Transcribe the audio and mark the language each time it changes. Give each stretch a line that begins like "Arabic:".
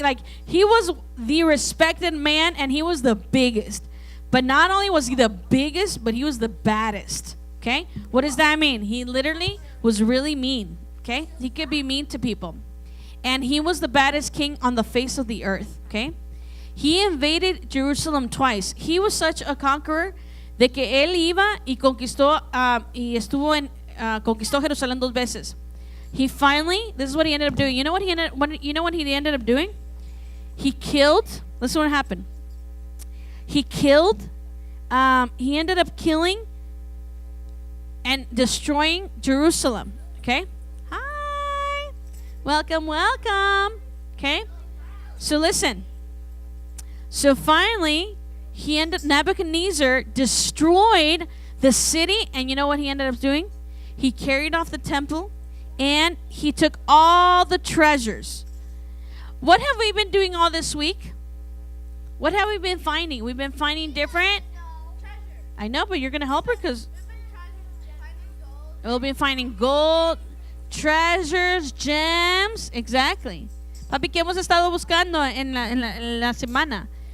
English: Like, he was the respected man, and he was the biggest. But not only was he the biggest, but he was the baddest. Okay? What does that mean? He literally was really mean. Okay? He could be mean to people. And he was the baddest king on the face of the earth. Okay? He invaded Jerusalem twice. He was such a conqueror
Spanish: de que él iba y conquistó conquistó Jerusalén 2 veces.
English: He finally, this is what he ended up doing. You know what he ended up doing? He killed. Listen what happened. He ended up killing and destroying Jerusalem. Okay? Hi. Welcome. Okay? So listen. So finally, Nebuchadnezzar destroyed the city, and you know what he ended up doing? He carried off the temple, and he took all the treasures. What have we been doing all this week? What have we been finding? We've been finding different. I know, but you're going to help her because we'll be finding gold, treasures, gems. Exactly.
Spanish: Papi, ¿qué hemos estado buscando en la semana?